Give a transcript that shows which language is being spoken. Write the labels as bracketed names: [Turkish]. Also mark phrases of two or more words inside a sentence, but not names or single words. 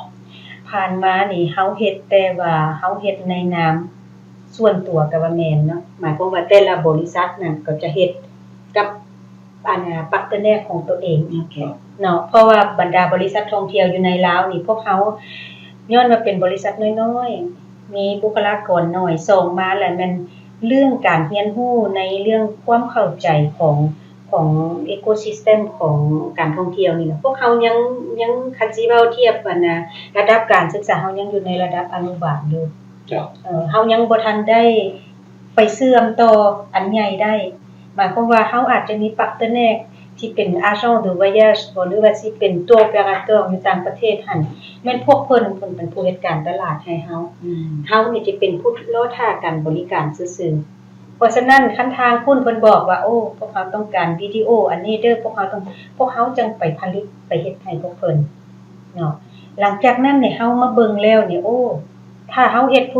[Lao] ຜ່ານມານີ່ເຮົາເຮັດແຕ່ວ່າເຮົາເຮັດໃນນາມສ່ວນຕົວກໍວ່າແມ່ນເນາະໝາຍຄວາມວ່າແຕ່ລະບໍລິສັດນັ້ນກໍຈະເຮັດກັບພາດເນີຂອງຕົວເອງເນາະເພາະວ່າບັນດາບໍລິສັດທ່ອງທ່ຽວຢູ່ໃນລາວນີ່ພວກເຂົາຍ້ອນມາເປັນບໍລິສັດນ້ອຍໆມີບຸກຄະລາກອນນ້ອຍສົ່ງມາແລ້ວມັນເລື່ອງການຮຽນຮູ້ໃນເລື່ອງຄວາມເຂົ້າໃຈຂອງອີໂຄຊິສເຕັມຂອງການທ່ອງທ່ຽວນີ່ນະພວກເຂົາຍັງຄັ ນສິເວົ້າທຽບກັນລະດັບການສຶກສາເຮົາຍັງຢູ່ໃນລະດັບອະນຸບານຢູ່ເຮົາຍັງບໍ່ທັນໄດ້ໄປເຊື່ອມຕໍ່ອັນໃຫຍ່ໄດ້ໝາຍຄວາມວ່າເຮົາອາດຈະມີພາດເນີທີ່ເປັນ [French] agent de voyage [Lao] ຫຼືວ່າສິເປັນຕົວ operator ຢູ່ຕ່າງປະເທດຫັ້ນແມ່ນພວກເພິ່ນເປັນຜູ້ເຮັດການຕະຫຼາດໃຫ້ເຮົາເຮົານີ່ຈະເປັນ ຜູ້ລໍຖ້າການບໍລິການຊື່ໆເພາະສະນັ້ນຄັນທາງຄຸນເພິ່ນບອກວ່າໂອ້ພວກເຂົາຕ້ອງການວິດີໂອອັນນີ້ເດີ້ພວກເຂົາຈັ່ງໄປຜະລິດໄປເຮັດໃຫ້ພວກເພິ່ນເນາະຫຼັງຈາກນັ້ນເນີ້ເຮົາມາເບິ່ງແລ້ວເນີ້ໂອ້ຖ້າເຮົາເຮັດຜູ້